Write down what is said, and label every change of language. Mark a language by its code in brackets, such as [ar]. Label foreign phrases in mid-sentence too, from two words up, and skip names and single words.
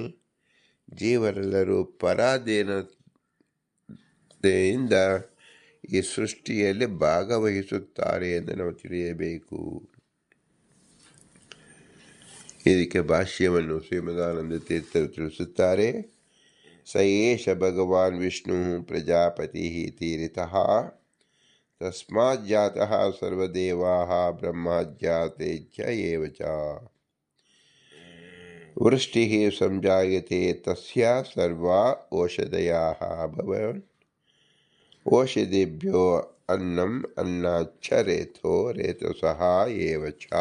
[kn] ಜೀವರೆಲ್ಲರೂ ಪರಾಧೀನತೆಯಿಂದ ಈ ಸೃಷ್ಟಿಯಲ್ಲಿ ಭಾಗವಹಿಸುತ್ತಾರೆ ಎಂದು ನಾವು ತಿಳಿಯಬೇಕು. ಇದಕ್ಕೆ ಭಾಷ್ಯವನ್ನು ಶ್ರೀಮದಾನಂದ ತೀರ್ಥರು ತಿಳಿಸುತ್ತಾರೆ. [sa] ಸ ಏಷ ಭಗವಾನ್ ವಿಷ್ಣು ಪ್ರಜಾಪತಿ ತೀರಿತಃ ತಸ್ಮಾಜ್ಜಾತಃ ಸರ್ವದೇವಾಃ ಬ್ರಹ್ಮಾಜ್ಜಾತೆ च एव च वृष्टिः संजायते तस्या सर्वा ओषधयः भवन् ओषधिभ्यो अन्नम् अन्नाच्च रेतो रेतसः एव च